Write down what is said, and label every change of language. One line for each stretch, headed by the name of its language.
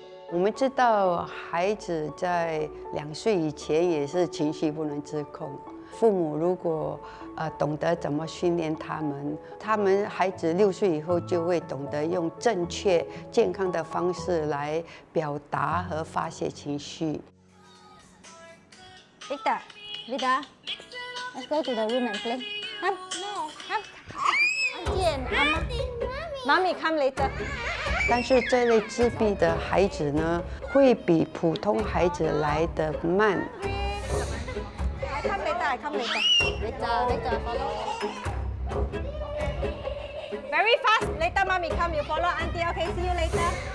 Chinese: 我们知道，孩子在2岁以前也是情绪不能自控。父母如果懂得怎么训练他们孩子6岁以后就会懂得用正确、健康的方式来表达和发泄情绪。
English: Victor, let's go to the room and play. Come, no, come. Auntie and Mommy, come later.
Chinese: 但是这类自闭的孩子呢，会比普通孩子来得慢。
English: Come later, I come later. Later, follow. Very fast. Later, Mommy come. You follow Auntie. Okay, see you later.